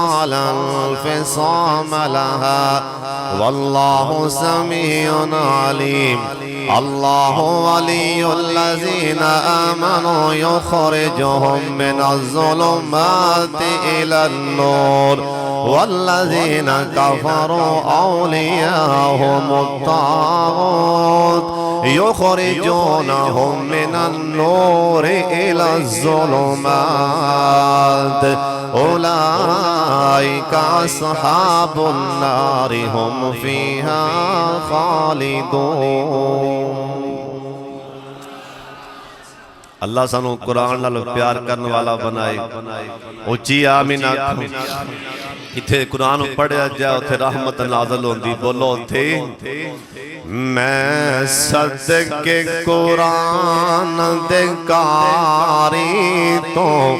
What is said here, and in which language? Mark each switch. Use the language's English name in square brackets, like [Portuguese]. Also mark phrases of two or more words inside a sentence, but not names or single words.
[Arabic] لا انفصام لها والله سميع عليم الله ولي الذين آمنوا يخرجهم من الظلمات إلى النور والذين كفروا أولياءهم الطاغوت يخرجونهم من النور إلى الظلمات أولئك أصحاب النار هم فيها خالدون अल्लाह [Punjabi] سانوں قرآن نال پیار کرنے والا بنائے اچی آمین آکھو اتھے قرآن پڑھیا جائے اوتھے رحمت نازل ہوندی بولو اوتھے میں صدقے قرآن دے قاری توں